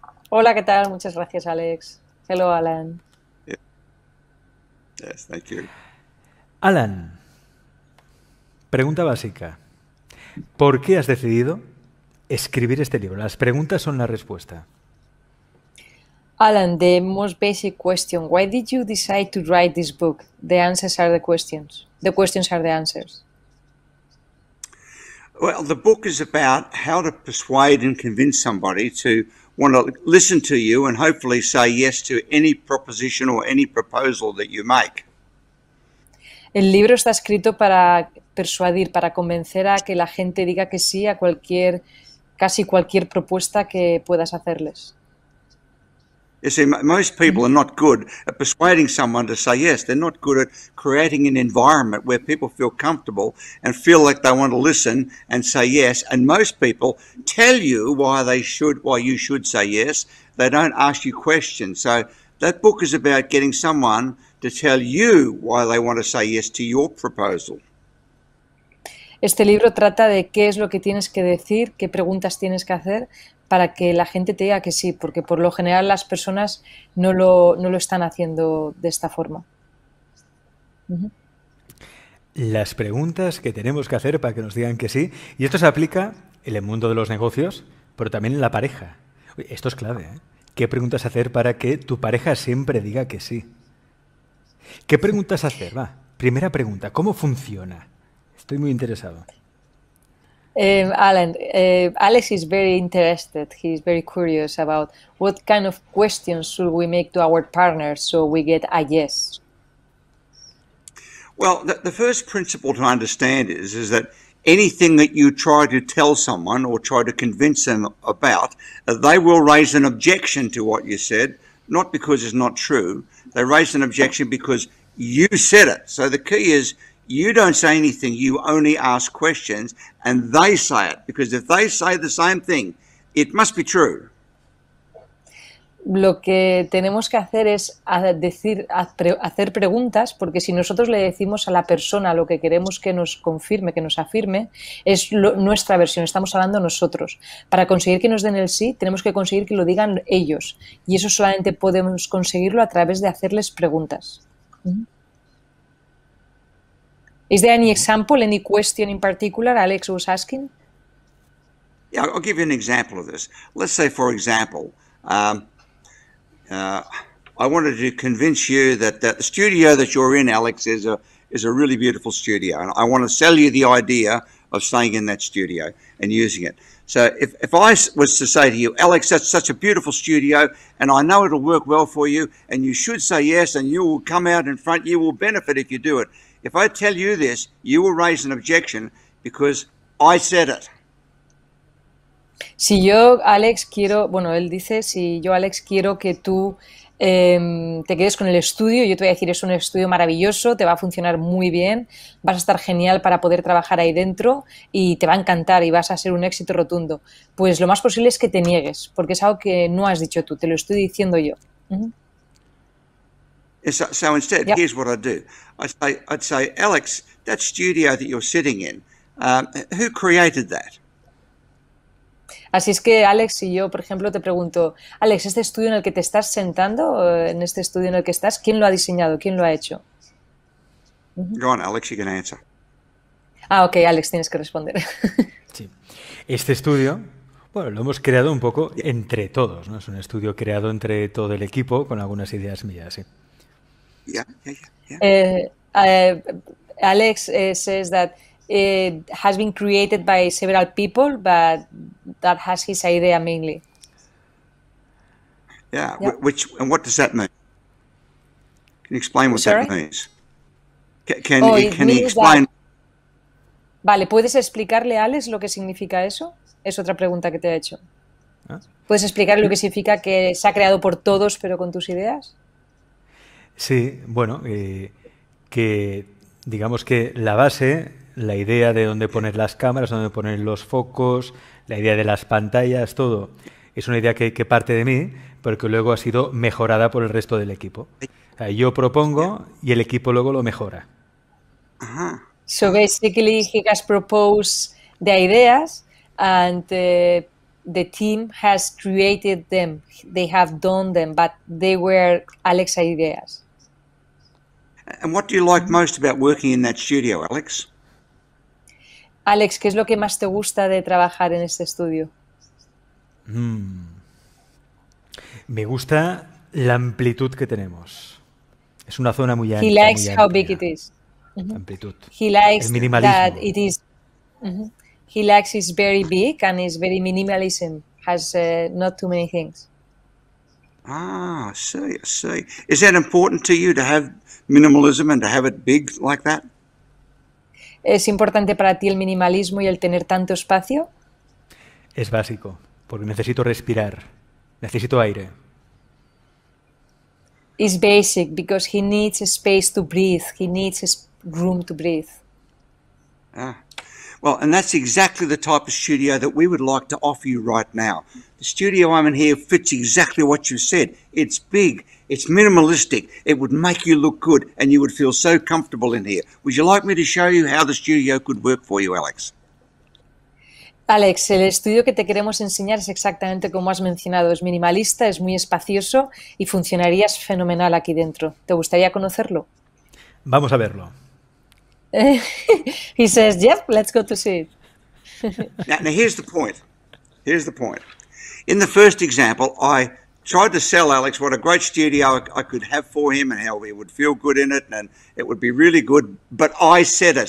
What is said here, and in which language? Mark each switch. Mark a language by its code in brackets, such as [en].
[es] Hola, ¿qué tal? Muchas gracias, Alex. [en] Hello, Allan. Yes, thank you. [es] Allan, pregunta básica. ¿Por qué has decidido escribir este libro? Las preguntas son la respuesta. [en] Allan, the most basic question. Why did you decide to write this book? The answers are the questions. The questions are the answers. Well, the book is about how to persuade and convince somebody to want to listen to you and hopefully say yes to any proposition or any proposal that you make. [es] El libro está escrito para persuadir, para convencer a que la gente diga que sí a casi cualquier propuesta que puedas hacerles. [en] You see, most people are not good at persuading someone to say yes. They're not good at creating an environment where people feel comfortable and feel like they want to listen and say yes. And most people tell you why you should say yes. They don't ask you questions. So that book is about getting someone to tell you why they want to say yes to your proposal. [es] Este libro trata de qué es lo que tienes que decir, qué preguntas tienes que hacer para que la gente te diga que sí, porque por lo general las personas no lo están haciendo de esta forma. Las preguntas que tenemos que hacer para que nos digan que sí, y esto se aplica en el mundo de los negocios, pero también en la pareja. Esto es clave, ¿eh? ¿Qué preguntas hacer para que tu pareja siempre diga que sí? ¿Qué preguntas hacer? Va, primera pregunta, ¿cómo funciona? Estoy muy interesado. [en] Allan, Alex is very interested. He's very curious about what kind of questions should we make to our partners so we get a yes. Well, the first principle to understand is that anything that you try to tell someone or try to convince them about, they will raise an objection to what you said, not because it's not true. They raise an objection because you said it. So the key is you don't say anything, you only ask questions, and they say it. Because if they say the same thing, it must be true. [es] Lo que tenemos que hacer es hacer preguntas, porque si nosotros le decimos a la persona lo que queremos que nos confirme, que nos afirme, es nuestra versión, estamos hablando nosotros. Para conseguir que nos den el sí, tenemos que conseguir que lo digan ellos. Y eso solamente podemos conseguirlo a través de hacerles preguntas. [en] Is there any example, any question in particular Alex was asking? Yeah, I'll give you an example of this. Let's say, for example, I wanted to convince you that the studio that you're in, Alex, is a really beautiful studio, and I want to sell you the idea of staying in that studio and using it. So if I was to say to you, Alex, that's such a beautiful studio, and I know it'll work well for you, and you should say yes, and you will come out in front, you will benefit if you do it. If I tell you this, you will raise an objection because I said it. [es] Si yo, Alex, quiero, bueno, él dice, si yo, Alex, quiero que tú te quedes con el estudio, yo te voy a decir, es un estudio maravilloso, te va a funcionar muy bien, vas a estar genial para poder trabajar ahí dentro y te va a encantar y vas a ser un éxito rotundo. Pues lo más posible es que te niegues, porque es algo que no has dicho tú, te lo estoy diciendo yo. [en] So instead, here's what I'd do. I'd say, Alex, that studio that you're sitting in, who created that? [es] Así es que, Alex, si yo, por ejemplo, te pregunto, Alex, este estudio en el que te estás sentando, en este estudio en el que estás, ¿quién lo ha diseñado? ¿Quién lo ha hecho? [en] Go on, Alex, you can answer. [es] Ah, ok, Alex, tienes que responder. Sí. Este estudio, bueno, lo hemos creado un poco entre todos, ¿no? Es un estudio creado entre todo el equipo con algunas ideas mías, sí. [en] Yeah, yeah, yeah. Alex says that it has been created by several people, but that has his idea mainly. Yeah, and what does that mean? Can you explain what Sorry? that means? Can he explain? [es] Vale, ¿puedes explicarle a Alex lo que significa eso? Es otra pregunta que te ha hecho. ¿Puedes explicar lo que significa que se ha creado por todos, pero con tus ideas? Sí, bueno, que digamos que la base, la idea de dónde poner las cámaras, dónde poner los focos, la idea de las pantallas, todo, es una idea que parte de mí, pero que luego ha sido mejorada por el resto del equipo. O sea, yo propongo y el equipo luego lo mejora. [en] So basically he has proposed the ideas and the team has created them. They have done them, but they were Alex's ideas. And what do you like most about working in that studio, Alex? [es] Alex, ¿qué es lo que más te gusta de trabajar en este estudio? Me gusta la amplitud que tenemos. Es una zona muy amplia. [en] He likes how big it is. [es] Amplitud. [en] He likes [es] el minimalismo. [en] that it is. He likes it's very big and it's very minimalism. Has not too many things. I see. Is that important to you to have minimalism and to have it big like that? [es] ¿Es importante para ti el minimalismo y el tener tanto espacio? Es básico, porque necesito respirar, necesito aire. [en] It's basic because he needs a space to breathe. He needs room to breathe. Well, and that's exactly the type of studio that we would like to offer you right now. The studio I'm in here fits exactly what you said. It's big, it's minimalistic, it would make you look good, and you would feel so comfortable in here. Would you like me to show you how the studio could work for you, Alex? [es] Alex, el estudio que te queremos enseñar es exactamente como has mencionado. Es minimalista, es muy espacioso y funcionarías fenomenal aquí dentro. ¿Te gustaría conocerlo? Vamos a verlo. [en] He says, yep, let's go to see it. now here's the point. Here's the point. In the first example, I tried to sell Alex what a great studio I could have for him and how he would feel good in it and it would be really good, but I said it.